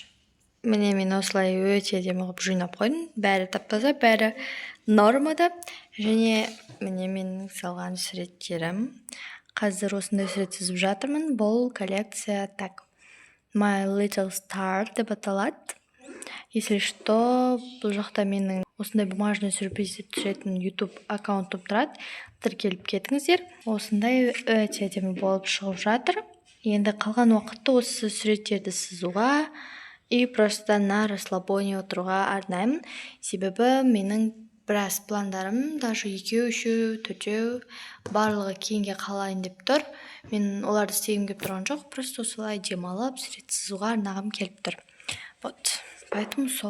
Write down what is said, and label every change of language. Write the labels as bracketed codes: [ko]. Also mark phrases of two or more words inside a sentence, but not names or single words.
[kk] Міне мен осылай өте әдемі қылып жинап қойдым. Бәрі тап-таза, бәрі нормада. Және міне менің салған суреттерім. Қазір осындай сурет сызып жатырмын. Бұл коллекция так My Little Star деп аталады. [ru] Если что, [kk] бұл жақта менің осындай [ru] бумажный сюрприз [kk] түсіретін YouTube аккаунтым тұрады. Тіркеліп кетіңіздер. Осындай өте әдемі болып шығып жатыр. Енді қалған уақытты осы суреттерді сызуға [ru] и просто на расслабоне [kk] отыруға арнаймын. Себебі менің біраз пландарым, даже 2, 3, 4 барлығы кейінге қалайын деп тұр. Мен оларды істегім келіп тұрған жоқ, просто осылай демалып, сурет сызуға арнағым келіп тұр. [ru] Вот, поэтому сол.